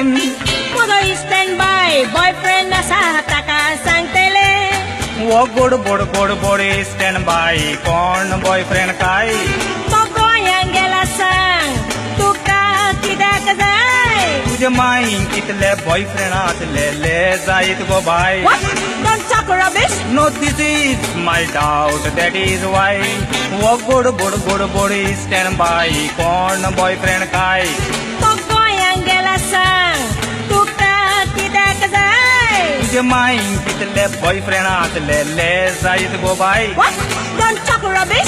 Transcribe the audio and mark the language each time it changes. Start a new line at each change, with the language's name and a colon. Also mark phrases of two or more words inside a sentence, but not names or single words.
Konkani: म्हजो
English: stand by boyfriend
Konkani: आसा ताका सांगतले वो गोड बोड गोड बोड
English: stand by
Konkani: कोण बॉयफ्रेंड काय तो गोंयांत गेला सांग तुका कित्याक जाय तुजे मायेक कितले बॉयफ्रेंड आसलेले जायत गो बाय
English: Don't talk rubbish. No, this is my doubt, that is why
Konkani: वो गोड बोड गोड बोड
English: stand by
Konkani: कोण बॉयफ्रेंड काय तो गोंयांत गेला सांग तुका कित्याक जाय तुजे मायेक कितले बॉयफ्रेंड आसलेले जायत गो बाय
English: Don't talk rubbish.